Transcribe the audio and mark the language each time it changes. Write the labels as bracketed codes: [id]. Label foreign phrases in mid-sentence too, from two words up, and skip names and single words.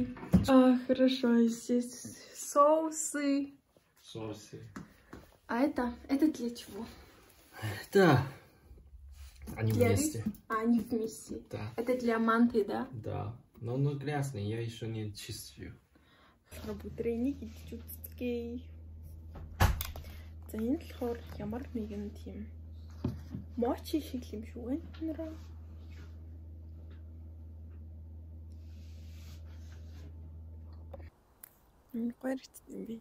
[ru] Хорошо, здесь соусы. Соусы. А это для чего? Да. Они Для вместе. Они вместе. Да. Это для манты, да? Да. Но он грязный, я еще не чистил. [mn] Бүдрээнийг идэж үзтгий. За энэ болохоор ямар нэгэн тийм мочи шиг юм шүү байна. Гоё юм би.